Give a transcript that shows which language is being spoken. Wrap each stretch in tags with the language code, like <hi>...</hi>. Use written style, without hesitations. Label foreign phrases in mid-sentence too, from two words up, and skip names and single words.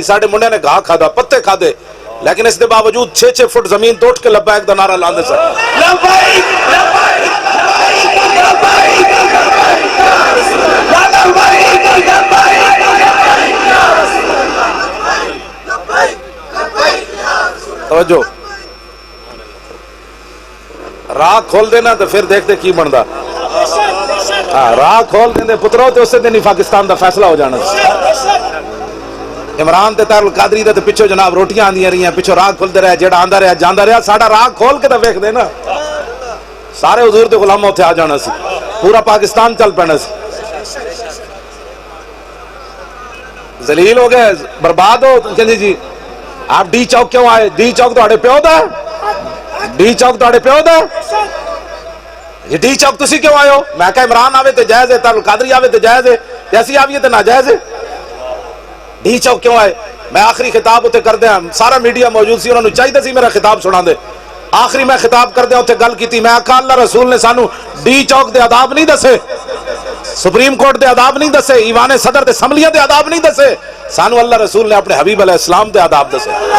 <pa>ساڈے منڈے نے گھا کھادا, پتے کھادے, لیکن اس دے باوجود 6-6 فٹ زمین توٹ کے لبیک دا نعرہ لاندے سن. لبیک لبیک توجہ, راہ کھول دینا تو پھر دیکھتے کی بندا. راہ کھول دیں پترو تو اس دن ہی پاکستان دا فیصلہ ہو جانا. عمران تے طاہر القادری دے پچھو جناب روٹیاں آندیاں رہی ہیں, پچھو راہ کھلتے رہے, جیڑا آندا رہا جاندا رہا, ساڈا راہ کھول کے تو ویکھ دے نا, سارے حضور دے غلام اتنے آ جانا سی, پورا پاکستان چل پینا سی. ذلیل ہو گئے, برباد ہو. کہندے جی آپ ڈی چوک کیوں آئے؟ ڈی چوک تہاڈے پیو دا, ڈی چوک تہاڈے پیو دا, یہ ڈی چوک تسی کیوں آئے ہو؟ میں کہا عمران آوے تے جائز ہے, طاہر القادری آوے تے جائز ہے, ایسی آویے تے ناجائز ہے. ڈی چوک کیوں آئے؟ میں آخری خطاب اتنے کر دیا, سارا میڈیا موجود سی, انہوں نے چاہیے سی میرا خطاب سنا دے. آخری میں خطاب کر دیا, اتنے گل کی, میں آقا اللہ رسول نے سانو ڈی چوک دے آداب نہیں دسے, سپریم کورٹ دے آداب نہیں دسے, ایوان صدر دے اسمبلیاں دے آداب نہیں دسے, سانو اللہ رسول نے اپنے حبیب علیہ السلام دے آداب دسے.</pa>